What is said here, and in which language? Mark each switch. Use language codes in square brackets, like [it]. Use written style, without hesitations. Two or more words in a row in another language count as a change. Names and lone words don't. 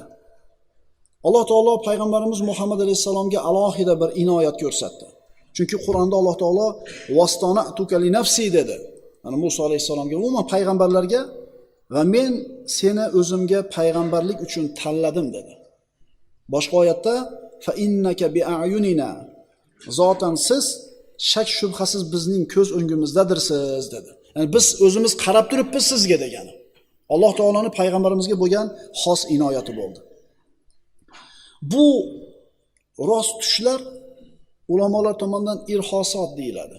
[uz] Alloh taolo payg'ambarimiz Muhammad alayhisalomga alohida bir inoyat ko'rsatdi. Chunki Qur'onda Alloh taolo [ar] "واصطنعتك لنفسي" [uz] dedi. Mana Musa alayhisalomga, umuman payg'ambarlarga va men seni o'zimga payg'ambarlik uchun tanladim dedi. Boshqa oyatda [ar] "فإنك بأعيننا" [uz] zotan siz shak shubhasiz bizning ko'z o'ngimizdadirsiz dedi. Ya'ni biz o'zimiz qarab turibmiz sizga degani. Alloh taoloning payg'ambarimizga bo'lgan xos inoyati bo'ldi. Bu rost tushlar ulamolar tomonidan irhosot deyiladi.